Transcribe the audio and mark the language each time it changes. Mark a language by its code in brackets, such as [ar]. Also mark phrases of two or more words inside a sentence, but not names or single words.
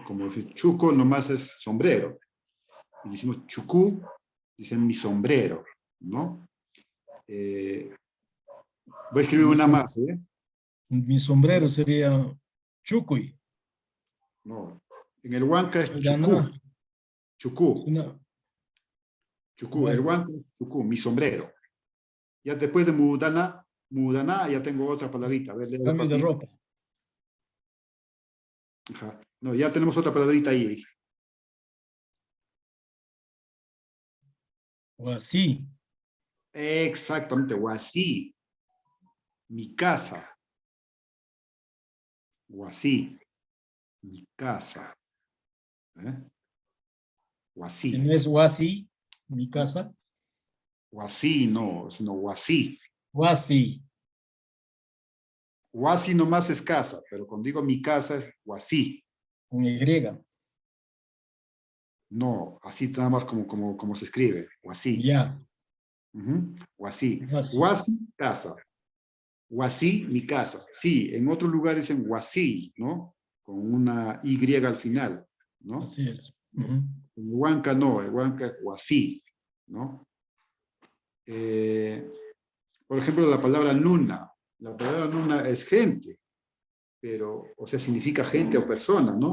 [es] Como decir chuco nomás es sombrero. Y decimos chucú, dicen mi sombrero, ¿no? Voy a escribir una más, ¿eh? Mi sombrero sería Chucuy. No, en el Huanca es chucú, Mudana. chucú, Una, chucú, el bueno, Huanca es chucú, mi sombrero. Ya después de [qu] mudana, mudaná, [es] ya tengo otra palabrita. A ver, léelo, cambio de papi. ropa. Ajá. No, ya tenemos otra palabrita ahí. O así. Exactamente, guasí. Mi casa. Guasí. Mi casa. ¿Eh? Guasí. No es Huasi, mi casa. Guasí, no, sino guasí. Huasi. Guasí nomás es casa, pero cuando digo mi casa es guasí. Con Y. No, así nada más como se escribe, guasí. Ya. Guasí. Guasi. Guasí, casa. Guasí, mi casa. Sí, en otros lugares dicen guasí, ¿no? Con una Y al final, ¿no? Así es. En Huanca no, en Huanca es guasí, ¿no? Por ejemplo, la palabra nuna. La palabra nuna es gente, pero, o sea, significa gente o persona, ¿no?